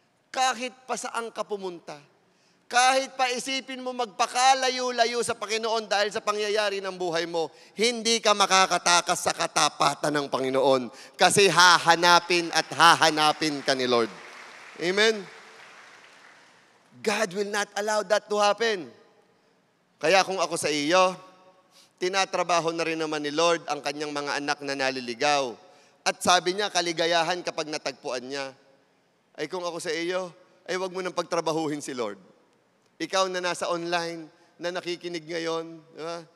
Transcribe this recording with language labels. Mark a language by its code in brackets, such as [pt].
[tl] Kahit pa saan ka pumunta, kahit pa isipin mo magpakalayo-layo sa Panginoon dahil sa pangyayari ng buhay mo, hindi ka makakatakas sa katapatan ng Panginoon kasi hahanapin at hahanapin ka ni Lord. Amen? [en] God will not allow that to happen. [tl] Kaya kung ako sa iyo, tinatrabaho na rin naman ni Lord ang kanyang mga anak na naliligaw. At sabi niya, kaligayahan kapag natagpuan niya. Ay kung ako sa iyo, ay wag mo nang pagtrabahuhin si Lord. Ikaw na nasa online, na nakikinig ngayon, diba?